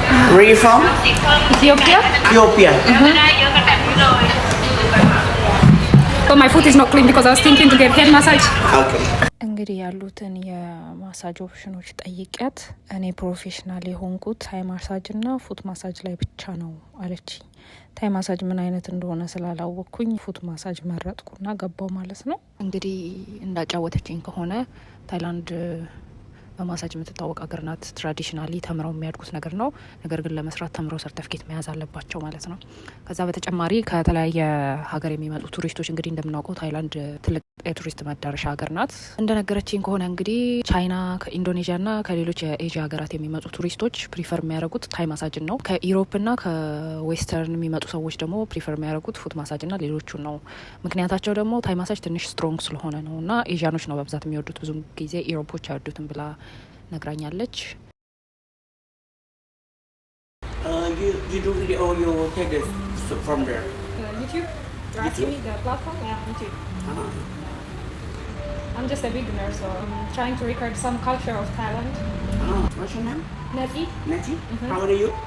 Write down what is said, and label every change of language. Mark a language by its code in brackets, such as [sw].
[en] Where are you from? Ethiopia? Ethiopia. But my foot is not clean because I was thinking to get head massage. Okay. [am] እንግዲህ ያሉትን የማሳጅ ኦፕሽኖች ጠይቂያት እኔ ፕሮፌሽናል የሆንኩት ታይ ማሳጅ እና ፉት ማሳጅ ላይ ብቻ ነው አለች። ታይ ማሳጅ ምን አይነት እንደሆነ ስላላወቅኩኝ ፉት ማሳጅ መረጥኩና ገባው ማለት ነው። እንግዲህ እንዳጫወተችኝ ከሆነ ታይላንድ በማሳጅ የምትታወቅ ሀገር ናት። ትራዲሽናሊ ተምረው የሚያድጉት ነገር ነው። ነገር ግን ለመስራት ተምረው ሰርተፍኬት መያዝ አለባቸው ማለት ነው። ከዛ በተጨማሪ ከተለያየ ሀገር የሚመጡ ቱሪስቶች እንግዲህ እንደምናውቀው ታይላንድ ትልቅ የቱሪስት መዳረሻ ሀገር ናት። እንደነገረችኝ ከሆነ እንግዲህ ቻይና፣ ከኢንዶኔዥያ ና ከሌሎች የኤዥያ ሀገራት የሚመጡ ቱሪስቶች ፕሪፈር የሚያደርጉት ታይ ማሳጅን ነው። ከኢሮፕ ና ከዌስተርን የሚመጡ ሰዎች ደግሞ ፕሪፈር የሚያደርጉት ፉት ማሳጅ ና ሌሎቹን ነው። ምክንያታቸው ደግሞ ታይ ማሳጅ ትንሽ ስትሮንግ ስለሆነ ነው እና ኤዥያኖች ነው በብዛት የሚወዱት። ብዙ ጊዜ ኢሮፖች አይወዱትም ብላ ነግራኛለች። [en] You do video, you take this from there. YouTube? You're asking me the platform? Yeah, YouTube. I'm just a beginner, so I'm trying to record some culture of Thailand. What's your name? Nati? Nati? How old are you?